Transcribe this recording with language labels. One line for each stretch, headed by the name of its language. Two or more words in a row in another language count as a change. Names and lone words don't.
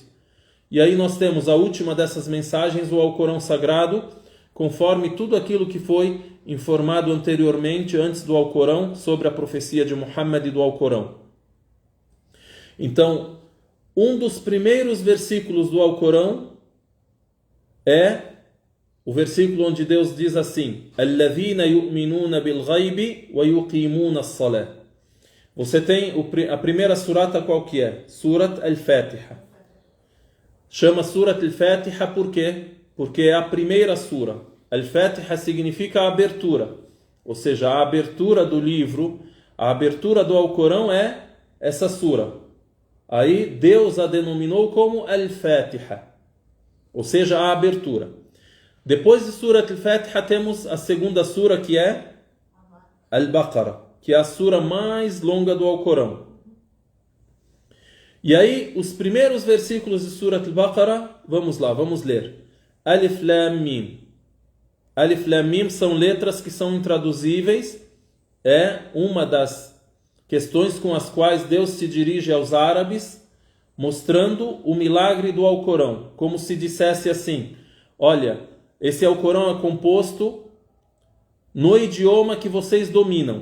Portuguese: E aí nós temos a última dessas mensagens, o Alcorão Sagrado, conforme tudo aquilo que foi informado anteriormente, antes do Alcorão, sobre a profecia de Muhammad e do Alcorão. Então, um dos primeiros versículos do Alcorão é o versículo onde Deus diz assim:
Arabic: "الذين يؤمنون بالغيب ويقيمون الصلاة".
Portuguese: Você tem a primeira surata qual que é? Surat al-Fatiha. Chama Surat al-Fatiha por quê? Porque é a primeira sura. Al-Fatiha significa a abertura. Ou seja, a abertura do livro, a abertura do Alcorão é essa sura. Aí Deus a denominou como Al-Fatiha. Ou seja, a abertura. Depois de Surat al-Fatiha temos a segunda sura que é Al-Baqarah, que é a sura mais longa do Alcorão. E aí, os primeiros versículos de Surat al-Baqarah, vamos lá, vamos ler.
Arabic: ألف لام ميم. ألف لام ميم
Portuguese: são letras que são intraduzíveis. É uma das questões com as quais Deus se dirige aos árabes, mostrando o milagre do Alcorão. Como se dissesse assim: olha, esse Alcorão é composto no idioma que vocês dominam.